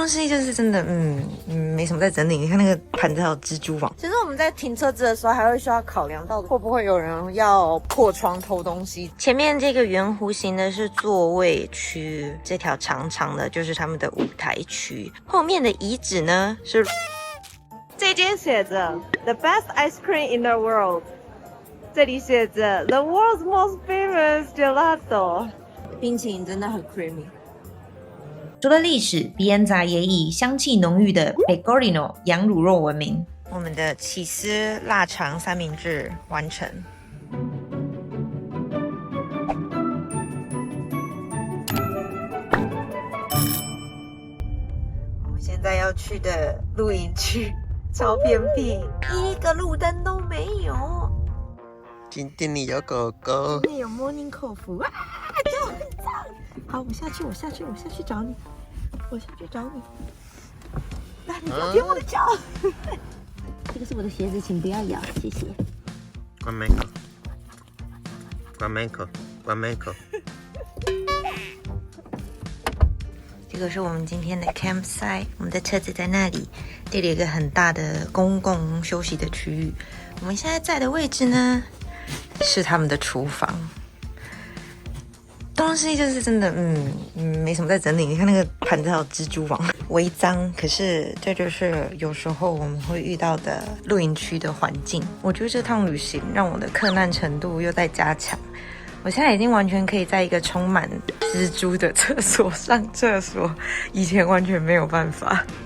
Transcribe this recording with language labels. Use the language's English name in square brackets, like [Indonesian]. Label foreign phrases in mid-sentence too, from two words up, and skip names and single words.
[Chinese] 東西就是真的，沒什麼在整理。你看那個盤子還有蜘蛛網。其實我們在停車子的時候，還會需要考量到會不會有人要破窗偷東西。前面這個圓弧形的是座位區，這條長長的就是他們的舞台區。後面的遺址呢是這間寫着 [English] The best ice cream in the world， [Chinese] 這裡寫着 [English] The world's most famous gelato， [Chinese] 冰淇淋真的很 creamy。除了歷史，比恩扎也以香氣濃郁的 Pecorino 羊乳酪聞名。我們的起司臘腸三明治完成。我們現在要去的露營區超偏僻，一個路燈都沒有。今天你有狗狗，今天有 [English] morning coffee [Chinese] 啊，就很脏。好，我下去找你，来，你不要舔我的腳。这个是我的鞋子，請不要咬，謝謝。關門口。這個是我們今天的 campsite， 我們的車子在那裡，這裡有一個很大的公共休息的區域。我們現在在的位置呢，是他們的廚房。東西就是真的，沒什麼在整理。你看那個盤子還有蜘蛛網，微髒。可是這就是有時候我們會遇到的露營區的環境。我覺得這趟旅行讓我的克難程度又在加強。我現在已經完全可以在一個充滿蜘蛛的廁所上廁所，以前完全沒有辦法。